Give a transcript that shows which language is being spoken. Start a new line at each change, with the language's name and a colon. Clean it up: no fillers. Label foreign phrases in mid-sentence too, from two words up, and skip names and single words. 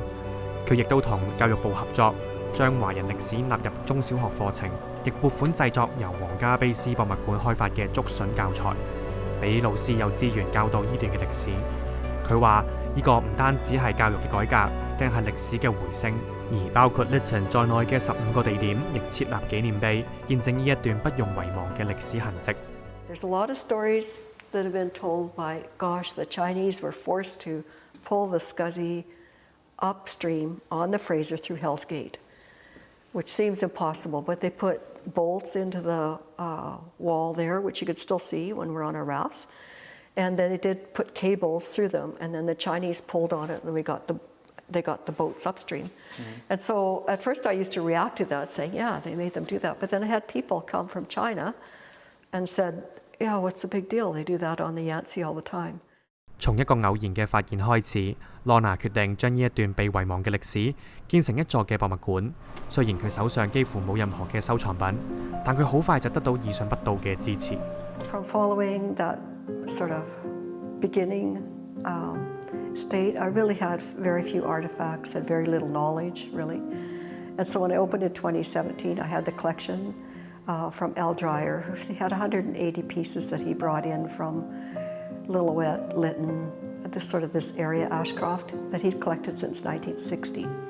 Cantonese: 佢亦都同教育部合作，將華人歷史納入中小學課程，亦撥款製作由皇家卑詩博物館開發嘅竹筍教材，俾老師有資源教導呢段嘅歷史。佢話：呢個唔單止係教育嘅改革，更係歷史嘅回升。而包括 Lytton 在內嘅15個地點，亦設立紀念碑，見證呢一段不容遺忘嘅歷史痕跡。
English: There's a lot of stories that have been told by, gosh, the Chinese were forced to pull the SCSI upstream on the Fraser through Hell's Gate, which seems impossible, but they put bolts into the wall there, which you could still see when we're on our rafts. And then they did put cables through them, and then the Chinese pulled on it, and they got the boats upstream. Mm-hmm. And so at first I used to react to that, saying, yeah, they made them do that. But then I had people come from China and said, yeah, what's the big deal? They do that on the Yangtze all the time.
Cantonese: 從一個偶然嘅發現開始，羅娜決定將呢一段被遺忘嘅歷史建成一座嘅博物館。雖然佢手上幾乎冇任何嘅收藏品，但佢好快就得到意想不到嘅支持。
English: From following that sort of beginning state, I really had very few artifacts, had very little knowledge, really. And so when I opened in 2017, I had the collection from Al Dreyer, who had 180 pieces that he brought in from Lillooet, Lytton, this area, Ashcroft, that he'd collected since 1960.